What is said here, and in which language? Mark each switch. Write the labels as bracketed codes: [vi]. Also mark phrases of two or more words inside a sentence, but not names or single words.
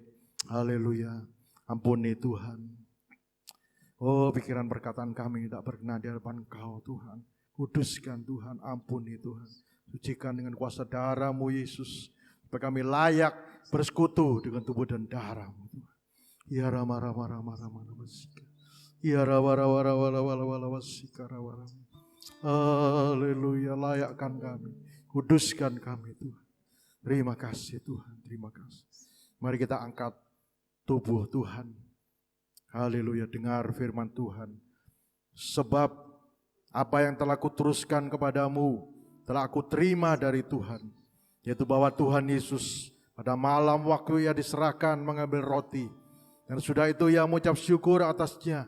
[id] Haleluya. Ampuni Tuhan. Oh, pikiran, perkataan kami tidak berkenan di hadapan Kau Tuhan. Kuduskan Tuhan, ampuni Tuhan. Sucikan dengan kuasa darah-Mu Yesus. Supaya kami layak bersekutu dengan tubuh dan darah-Mu Tuhan. Ya rama rama rama rama rama sika. Ya rawa rawa rawa rawa rawa rawa sika rawa rawa. Haleluya, layakkan kami. Kuduskan kami Tuhan. Terima kasih Tuhan, terima kasih. Mari kita angkat tubuh Tuhan. Haleluya, dengar firman Tuhan. Sebab apa yang telah kuteruskan kepadamu telah aku terima dari Tuhan, yaitu bahwa Tuhan Yesus pada malam waktu Ia diserahkan mengambil roti, dan sudah itu Ia mengucap syukur atasnya.